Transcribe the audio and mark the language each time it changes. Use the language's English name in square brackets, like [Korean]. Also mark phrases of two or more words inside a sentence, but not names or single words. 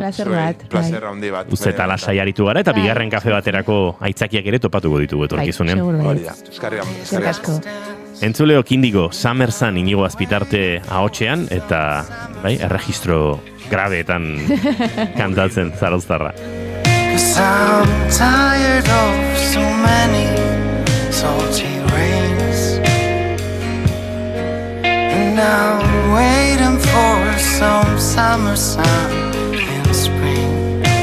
[Basque] Plazer handi bat. Uste eta lasai aritu gara, eta bigarren kafe baterako aitzakiak ere topatuko ditugu etorkizunen. Hori da, eskarrik asko. Entzuleo Kindigo, Summer Sun inigo azpitarte ahotxean, eta erregistro grabeetan kantatzen zarauztarra. [English] 'Cause I'm tired of so many salty rains, and I'm waiting for some summer sun in spring.